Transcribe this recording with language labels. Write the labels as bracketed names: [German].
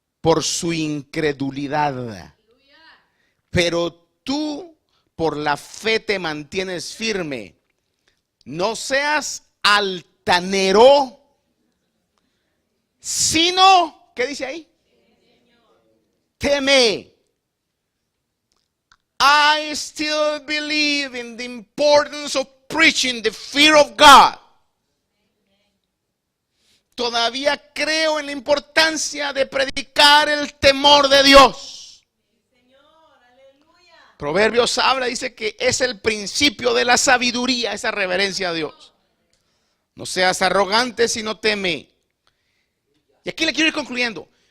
[Spanish] por su incredulidad. Pero tú por la fe te mantienes firme. No seas altanero, sino, ¿qué dice ahí? Teme. [English] I still believe in the importance of preaching the fear of God. [Spanish] Todavía creo en la importancia de predicar el temor de Dios. Proverbios habla, dice que es el principio de la sabiduría, esa reverencia a Dios. No seas arrogante, sino teme. Y aquí le quiero ir concluyendo.